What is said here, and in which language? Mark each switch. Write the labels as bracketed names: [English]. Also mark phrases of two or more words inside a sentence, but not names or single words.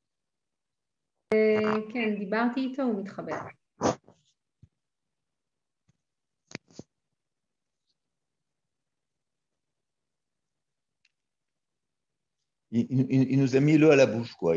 [Hebrew] كان דיברתי איתו ומתחבר. [French] Il nous a mis l'eau à la bouche, quoi.